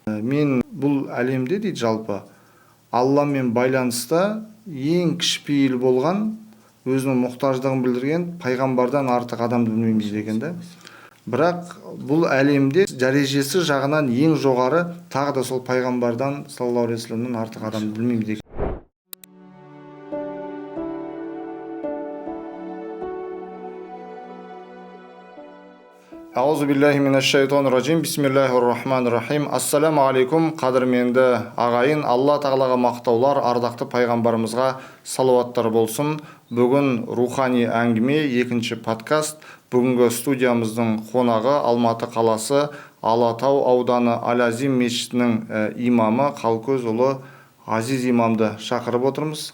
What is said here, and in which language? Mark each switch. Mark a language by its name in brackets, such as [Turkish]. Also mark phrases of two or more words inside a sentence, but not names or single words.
[Kazakh] Мен бұл әлемде дейді жалпы Алламен байланыста ең кішіпейіл болған, өзінің мұқтаждығын білдірген пайғамбардан артық адамды білмеймін дейді екен да. Бірақ бұл әлемде дәрежесі жағынан ең жоғары тағы да сол пайғамбардан [Arabic] صلى الله عليه وسلم [Kazakh] артық адамды білмеймін дейді. [Arabic] أعوذ بالله من الشيطان الرجيم. بسم الله الرحمن الرحيم. السلام عليكم, [Kazakh] қадірменді ағайын. Алла тағалаға мақтаулар, ардақты пайғамбарымызға салауаттар болсын. Бүгін рухани әңгіме, екінші подкаст. Бүгінгі студиямыздың қонағы Алматы қаласы Алатау ауданы Ал-Азим мешітінің имамы Қалкөзұлы Азиз имамды шақырып отырмыз.